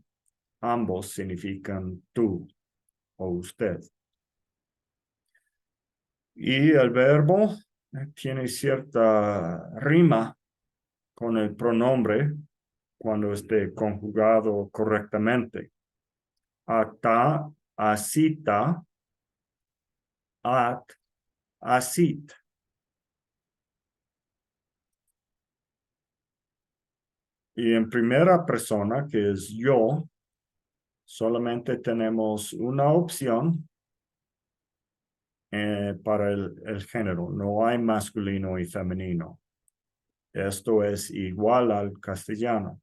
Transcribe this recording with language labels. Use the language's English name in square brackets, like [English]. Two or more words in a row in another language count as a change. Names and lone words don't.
[Spanish] Ambos significan tú o usted. Y el verbo tiene cierta rima con el pronombre cuando esté conjugado correctamente. [Hebrew] Ata, asita, at, asit. [Spanish] Y en primera persona, que es yo, solamente tenemos una opción para el género. No hay masculino y femenino. Esto es igual al castellano.